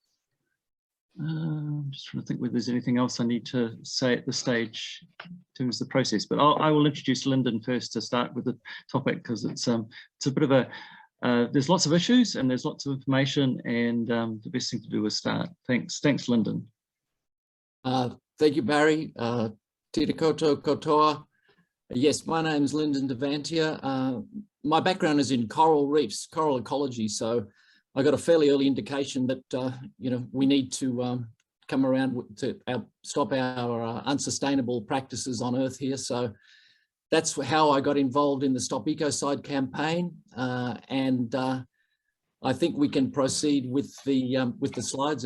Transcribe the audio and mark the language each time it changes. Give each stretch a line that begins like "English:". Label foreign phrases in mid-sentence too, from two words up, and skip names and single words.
English: I'm just trying to think whether there's anything else I need to say at this stage in terms of the process, but I will introduce Lyndon first to start with the topic, because it's a bit of a, there's lots of issues and there's lots of information, and the best thing to do is start. Thanks, Lyndon. Thank you,
Māori: Barry. Tira koutou katoa.
English: Yes, my name is Lyndon DeVantier. My background is in coral reefs, coral ecology, so I got a fairly early indication that we need to come around to stop our unsustainable practices on Earth here. So that's how I got involved in the Stop Ecocide campaign, and I think we can proceed with the slides.